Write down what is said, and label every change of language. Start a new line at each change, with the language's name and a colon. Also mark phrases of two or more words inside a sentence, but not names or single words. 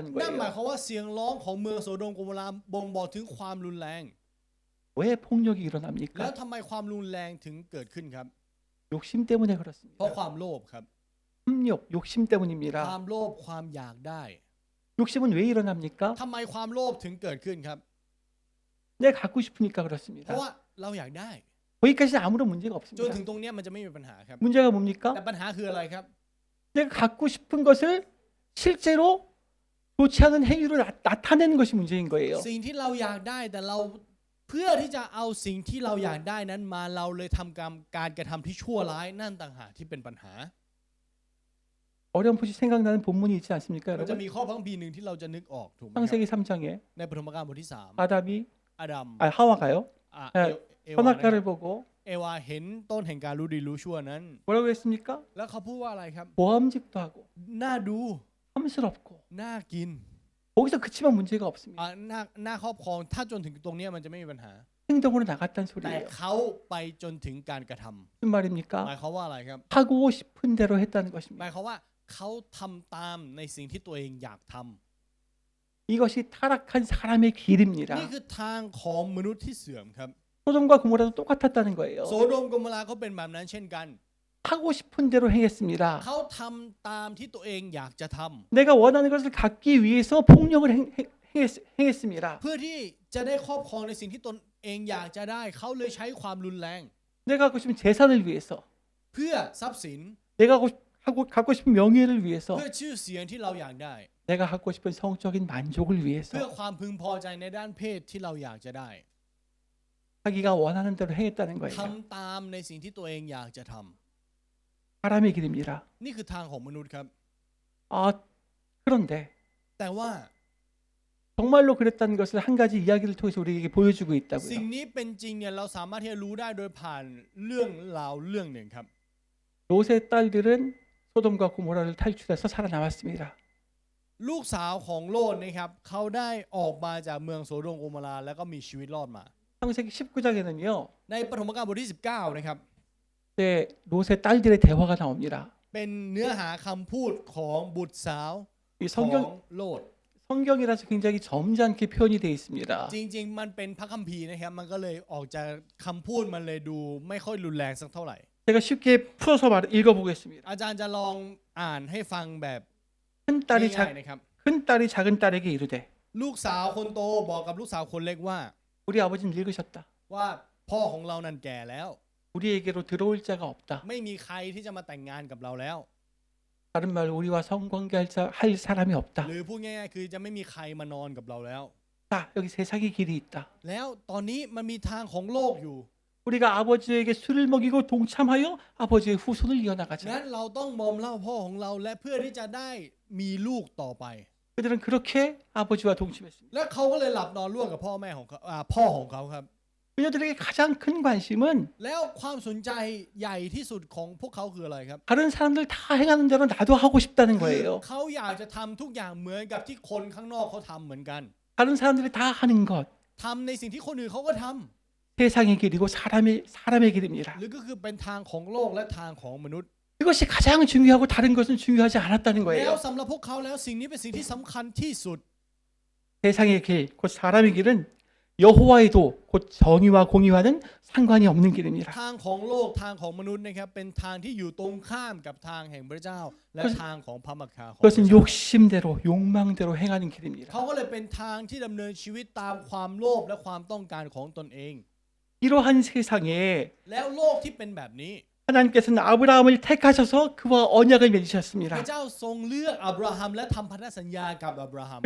Thai: นั่นหมาย
Korean: 거예요.
Thai: ความว่าเสียงร้องของเมืองโสโดมโกโมราบ่งบอกถึงความรุนแรง
Korean: 왜 폭력이
Thai: แล้ว
Korean: 일어납니까?
Thai: ทำไมความรุนแรงถึงเกิดขึ้นครับ
Korean: 욕심 때문에
Thai: เพราะ
Korean: 그렇습니다.
Thai: ความโลภครับ
Korean: 탐욕, 욕심
Thai: ควา
Korean: 때문입니다.
Thai: มโลภความอยากได้
Korean: 욕심은 왜 일어납니까?
Thai: ทำไมความโลภถึงเกิดขึ้นครับ
Korean: 내가 갖고 싶으니까
Thai: เพราะ
Korean: 그렇습니다.
Thai: ว่าเราอยากได้
Korean: 거기까지는 아무런 문제가
Thai: จน
Korean: 없습니다.
Thai: ถึงตรงเนี้ยมันจะไม่มีปัญหาครับ
Korean: 문제가 뭡니까?
Thai: แต่ปัญหาคืออะไรครับ
Korean: 내가 갖고 싶은 것을 실제로 좋지 않은 행위로 나타내는 것이 문제인 거예요.
Thai: สิ่งที่เราอยากได้แต่เราเพื่อที่จะเอาสิ่งที่เราอยากได้นั้นมาเราเลยทำการกระทำที่ชั่วร้ายนั่นต่างหากที่เป็นปัญหา
Korean: 어렴풋이 생각나는 본문이 있지 않습니까,
Thai: มันจะ
Korean: 여러분?
Thai: มีข้อพระคัมภีร์หนึ่งที่เราจะนึกออกถูกไหมครับ
Korean: 창세기 3장에
Thai: ในปฐมกาลบทที่3
Korean: 아담이
Thai: อาดัม
Korean: 하와가요. อ่ะ เอ่อ
Thai: เอวานะครับ
Korean: 선악과를 보고
Thai: เอวาเห็นต้นแห่งการรู้ดีรู้ชั่วนั้น
Korean: 뭐라고 했습니까?
Thai: แล้วเขาพูดว่าอะไรครับ
Korean: 모함직도 하고
Thai: น่าดู
Korean: 탐스럽고
Thai: น่ากิน
Korean: 거기서 그치만 문제가 없습니다.
Thai: น่าครอบครองถ้าจนถึงตรงเนี้ยมันจะไม่มีปัญหา
Korean: 행동으로 나갔다는
Thai: แต่
Korean: 소리예요.
Thai: เขาไปจนถึงการกระทำ
Korean: 무슨 말입니까?
Thai: หมายความว่าอะไรครับ
Korean: 하고 싶은 대로 했다는
Thai: ห
Korean: 것입니다.
Thai: มายความว่าเขาทำตามในสิ่งที่ตัวเองอยากทำ
Korean: 이것이 타락한 사람의 길입니다.
Thai: นี่คือทางของมนุษย์ที่เสื่อมครับ
Korean: 소돔과 고모라도 똑같았다는 거예요.
Thai: โสโดมโกโมราเขาเป็นแบบนั้นเช่นกัน
Korean: 하고 싶은 대로 행했습니다.
Thai: เขาทำตามที่ตัวเองอยากจะทำ
Korean: 내가 원하는 것을 갖기 위해서 폭력을 행했습니다.
Thai: เพื่อที่จะได้ครอบครองในสิ่งที่ตนเองอยากจะได้เขาเลยใช้ความรุนแรง
Korean: 내가 갖고 싶은 재산을 위해서,
Thai: เพื่อทรัพย์สิน
Korean: 내가 갖고 싶은 명예를 위해서,
Thai: เพื่อชื่อเสียงที่เราอยากได้
Korean: 내가 갖고 싶은 성적인 만족을
Thai: เพื่อ
Korean: 위해서
Thai: ความพึงพอใจในด้านเพศที่เราอยากจะได้
Korean: 자기가 원하는 대로 행했다는
Thai: ท
Korean: 거예요.
Thai: ำตามในสิ่งที่ตัวเองอยากจะทำ
Korean: 사람의 길입니다.
Thai: นี่คือทางของมนุษย์ครับ
Korean: 그런데
Thai: แต่ว่า
Korean: 정말로 그랬다는 것을 한 가지 이야기를 통해서 우리에게 보여주고
Thai: สิ่ง
Korean: 있다고요.
Thai: นี้เป็นจริงเนี่ยเราสามารถที่จะรู้ได้โดยผ่านเรื่องราวเรื่องหนึ่งครับ
Korean: 롯의 딸들은 소돔과 고모라를 탈출해서 살아남았습니다.
Thai: ลูกสาวของโลดนะครับเขาได้ออกมาจากเมืองโสโดมโกโมราแล้วก็มีชีวิตรอดมา
Korean: 창세기 19장에는요.
Thai: ในปฐมกาลบทที่19นะครับ
Korean: 네, 롯의 딸들의 대화가 나옵니다.
Thai: เป็นเนื้อหาคำพูดของบุตรสาว
Korean: 이
Thai: ของ
Korean: 성경
Thai: โลด
Korean: 성경이라서 굉장히 점잖게 표현이 되어 있습니다.
Thai: จริงๆมันเป็นพระคัมภีร์นะครับมันก็เลยออกจากคำพูดมันเลยดูไม่ค่อยรุนแรงสักเท่าไหร่
Korean: 제가 쉽게 풀어서 읽어보겠습니다.
Thai: อาจารย์จะลองอ่านให้ฟังแบบ
Korean: 큰 딸이
Thai: ง่ายๆนะครับ
Korean: 큰 딸이 작은 딸에게 이르되
Thai: ลูกสาวคนโตบอกกับลูกสาวคนเล็กว่า
Korean: 우리 아버지는 늙으셨다.
Thai: ว่าพ่อของเรานั่นแก่แล้ว
Korean: 우리에게로 들어올 자가 없다.
Thai: ไม่มีใครที่จะมาแต่งงานกับเราแล้ว
Korean: 다른 말로 우리와 성관계할 사람이 없다.
Thai: หรือพูดง่ายๆคือจะไม่มีใครมานอนกับเราแล้ว
Korean: 자, 여기 세상의 길이 있다.
Thai: แล้วตอนนี้มันมีทางของโลกอยู่
Korean: 우리가 아버지에게 술을 먹이고 동참하여 아버지의 후손을 이어나가자.
Thai: งั้นเราต้องมอมเหล้าพ่อของเราและเพื่อที่จะได้มีลูกต่อไป
Korean: 그들은 그렇게 아버지와 동침했습니다.
Thai: และเขาก็เลยหลับนอนร่วมกับพ่อแม่ของเขาพ่อของเขาครับ
Korean: 그녀들에게 가장 큰 관심은
Thai: แล้วความสนใจใหญ่ที่สุดของพวกเขาคืออะไรครับ
Korean: 다른 사람들 다 행하는 대로 나도 하고 싶다는 거예요.
Thai: เขาอยากจะทำทุกอย่างเหมือนกับที่คนข้างนอกเขาทำเหมือนกัน
Korean: 다른 사람들이 다 하는 것.
Thai: ทำในสิ่งที่คนอื่นเขาก็ทำ
Korean: 세상의 길이고 사람의 길입니다.
Thai: หรือก็คือเป็นทางของโลกและทางของมนุษย์
Korean: 이것이 가장 중요하고 다른 것은 중요하지 않았다는
Thai: แล้ว
Korean: 거예요.
Thai: สำหรับพวกเขาแล้วสิ่งนี้เป็นสิ่งที่สำคัญที่สุด
Korean: 세상의 길, 곧 사람의 길은 여호와의 도, 곧 정의와 공의와는 상관이 없는 길입니다.
Thai: ทางของโลกทางของมนุษย์นะครับเป็นทางที่อยู่ตรงข้ามกับทางแห่งพระเจ้า และทางของพระมรรคาของพระ
Korean: 그것은
Thai: เจ้า
Korean: 욕심대로 욕망대로 행하는 길입니다.
Thai: เขาก็เลยเป็นทางที่ดำเนินชีวิตตามความโลภและความต้องการของตนเอง
Korean: 이러한 세상에
Thai: แล้วโลกที่เป็นแบบนี้
Korean: 하나님께서는 아브라함을 택하셔서 그와 언약을
Thai: พ
Korean: 맺으셨습니다.
Thai: ระเจ้าทรงเลือกอับราฮัมและทำพันธสัญญากับอับราฮัม